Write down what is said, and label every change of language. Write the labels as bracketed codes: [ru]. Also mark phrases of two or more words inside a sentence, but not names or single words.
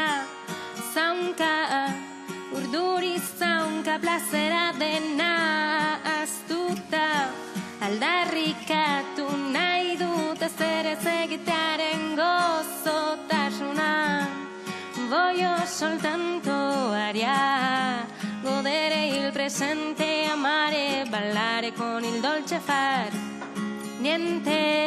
[eu] Zaunka, urduri zaunka plazera dena aztuta, aldarrikatu nahi dut ez ere egitearen gozotasuna. [es] Voy yo [it] soltanto aria, godere il presente, amare, ballare con il dolce far niente.